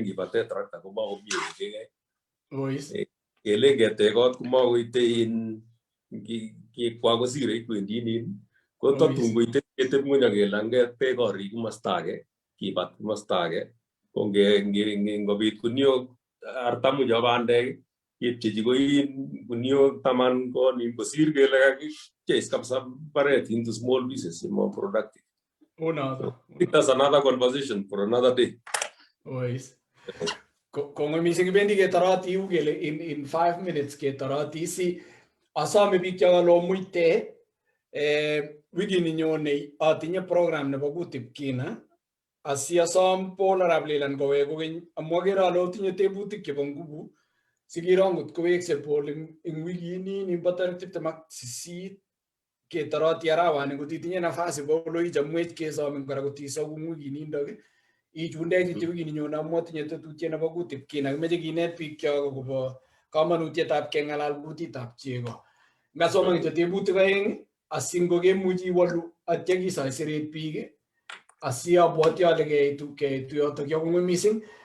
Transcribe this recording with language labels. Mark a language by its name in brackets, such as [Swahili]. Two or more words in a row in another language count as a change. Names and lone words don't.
[Kalenjin] kibate trakta komakomie kekei kelen ketech kot komakoite kikwa kosire kwendinin ko tatun koite ketep ng'uny akele anget beek korik komasta age kibat komasta age ko ngobit kuniok 40 chebo bandek kepchechi koin kuniok 10 konin kosir kele kakipchei kabisa mbaret [English] into small pieces more productive. That's another conversation for another day. [Kalenjin] Kongoi mising kibendi ketoroti yu kele [English] in 5 minutes [Kalenjin] ketoroti si asome biik chekalo muite wikini nyone atinye program nebo Kutip Kina asiasom Paul arap Leland kowek kokeny amu akere ale otinye tebutik chebo nguvu sikiro ngot kowekse Paul ing wikini nimbo tarik 28 ketoroti arawani ngot itinye nafasi Paulo ichamwech kesomin kora kotisobu wikinindok ichunde kityo wikini nyone amu atinye tetutiet nebo Kutip Kina kimeche kinet biik kyok akobo kamanutietab keng'alal kutitab chego ngasoman kityo tebutik aeng asingokemuchi iwolu atya kisoiseret biik asiabwoti ale keitu yotok yo kongoi mising